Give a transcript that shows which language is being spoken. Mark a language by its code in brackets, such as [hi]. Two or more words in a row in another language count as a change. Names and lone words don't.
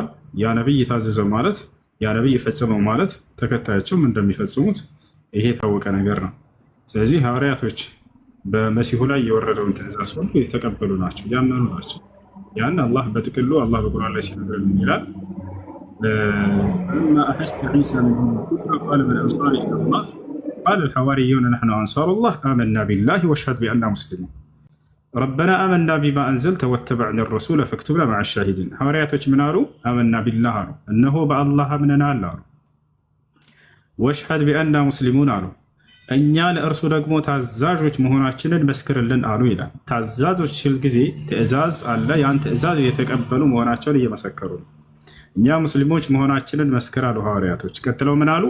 [am] ያ ነቢይ ታዘዘው ማለት ያ ነቢይ የፈጸመው ማለት ተከታዮችም እንደሚፈጽሙት ይሄ የታወቀ ነገር ነው። ስለዚህ ሐዋርያቶች በመሲሁ ላይ የወረደውን ትእዛዝ ሁሉ የተቀበሉ ናቸው፣ ያመኑ ናቸው። ያን አላህ በጥቅሉ አላህ በቁርአን ላይ ሲነግረን ይላል [ar] فلما أحس عيسى منهم الكفر قال من أنصاري إلى الله قال الحواريون نحن أنصار الله آمنا بالله واشهد بأننا مسلمون ربنا آمنا بما أنزلت واتبعنا الرسول فاكتبنا مع الشاهدين [am] ሐዋርያቶች ምን አሉ? [ar] آمنا بالله [am] አሉ፣ እነሆ በአላህ አምነናል አሉ። [ar] واشهد بأنا مسلمون [am] አሉ፣ እኛ ለእርሱ ደግሞ ታዛዦች መሆናችንን መስክርልን አሉ ይላል። ታዛዦች ሲል ጊዜ ትእዛዝ አለ። ያን ትእዛዝ የተቀበሉ መሆናቸውን እየመሰከሩ ነው። እኛ ሙስሊሞች መሆናችንን መስክር አሉ ሐዋርያቶች። ቀጥለው ምን አሉ?